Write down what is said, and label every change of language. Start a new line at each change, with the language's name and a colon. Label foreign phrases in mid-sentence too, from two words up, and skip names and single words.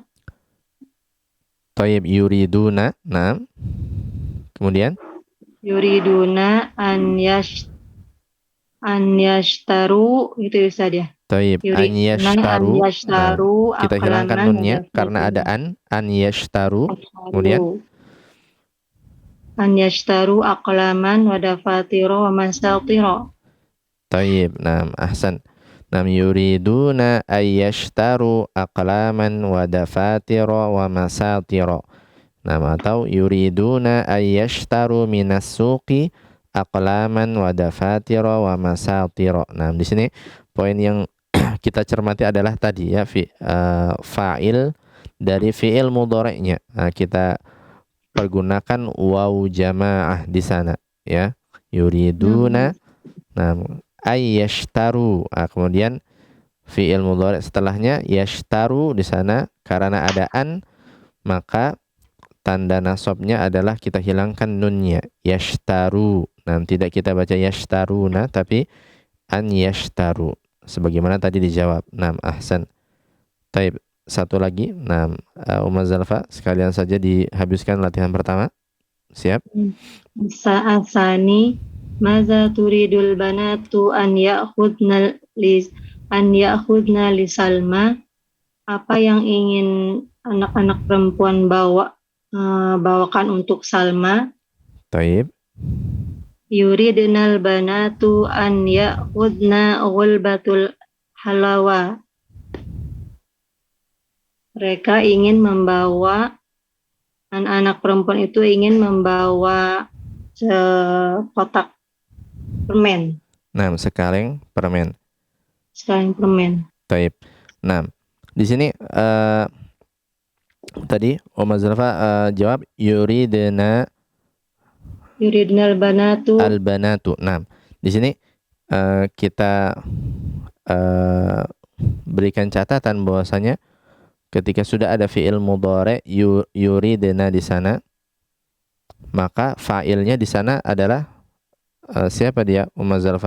Arabic: طيب، يريدون.
Indonesian: Nah, kemudian
Arabic: يريدون أن يشتروا,
Indonesian: gitu Ustaz ya.
Arabic: طيب، أن يشتروا.
Indonesian: Nah, kita hilangkan nunnya karena ada
Arabic: أن يشتروا.
Indonesian: Kemudian
Arabic: أن يشتروا أقلاما و دفاتر و مساطر.
Indonesian: Taib, nah,
Arabic: أحسن. نعم يريدون أن يشتروا أقلاما و دفاتر و مساطر.
Indonesian: Nah, atau
Arabic: يريدون أن يشتروا من السوق أقلاما و دفاتر و مساطر.
Indonesian: Nah, di sini poin yang kita cermati adalah tadi ya fa'il dari fi'il mudhari'nya. Nah, kita pergunakan
Arabic: واو جماعة
Indonesian: di sana ya.
Arabic: يريدون.
Indonesian: Nah,
Arabic: أن يشتروا.
Indonesian: Kemudian
Arabic: فعل مضارع'
Indonesian: setelahnya yashtaru di sana karena ada an maka tanda nasabnya adalah kita hilangkan nunnya yashtaru. Nah, tidak kita baca yashtaruna tapi
Arabic: أن يشتروا
Indonesian: sebagaimana tadi dijawab. Nah, ahsan. Taib, satu lagi. Nah, Umma Zalfa sekalian saja dihabiskan latihan pertama. Siap?
Arabic: سألني ماذا تريد البنات أن يأخذن لسلمى?
Indonesian: Apa yang ingin anak-anak perempuan bawakan untuk Salma? Taib.
Arabic: يردن البنات أن يأخذن علبة الحلوى.
Indonesian: Mereka ingin membawa, anak-anak perempuan itu ingin membawa kotak permen. Nah, sekaleng permen. Sekarang permen. Taib. Nah, di sini tadi Umar Zalfa jawab yuridna
Arabic: يردن البنات.
Indonesian: al-banatu. Nah, di sini kita berikan catatan bahwasanya ketika sudah ada
Arabic: فعل مضارع يردن
Indonesian: di sana, maka fa'ilnya di sana adalah siapa dia, Umar Zalfa?